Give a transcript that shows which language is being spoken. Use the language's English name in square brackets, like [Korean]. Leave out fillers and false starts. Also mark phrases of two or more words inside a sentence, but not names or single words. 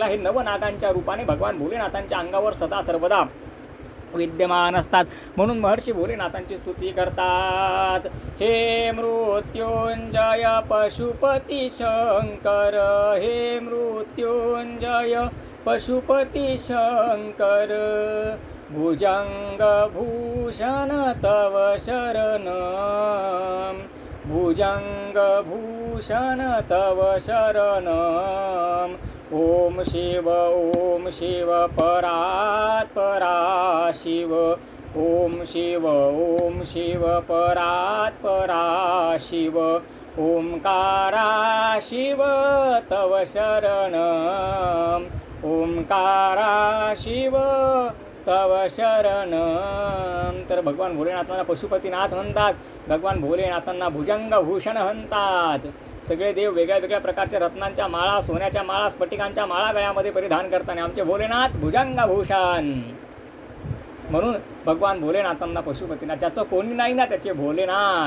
[Marathi] हे नवनागांच्या रूपाने भगवान भोलेनाथांच्या अंगावर सदा सर्वदा विद्यमान असतात. म्हणून महर्षी भोलेनाथांची स्तुती करतात. [Sanskrit] हे मृत्युंजय पशुपती शंकर, हे मृत्युंजय पशुपती शंकर, भुजंग भूषण तव शरण, भुजंग भूषण तव शरण. ओम शिव परात् परा शिव, ओम शिव परात् परा शिव, ओंकारा शिव तव शरण, ओंकारा शिव तव शरण. [Marathi] तर भगवान भोलेनाथांना पशुपतीनाथ म्हणतात, भगवान भोलेनाथांना भुजंग भूषण म्हणतात. सगळे देव वेगळ्या वेगळ्या प्रकारच्या रत्नांच्या माळा, सोन्याच्या माळा, स्फटिकांच्या माळा गळ्यामध्ये परिधान करताना आमचे भोलेनाथ भुजंग भूषण. म्हणून भगवान भोलेनाथांना पशुपतीनाथ, ज्याचं कोणी नाही ना त्याचे भोलेनाथ.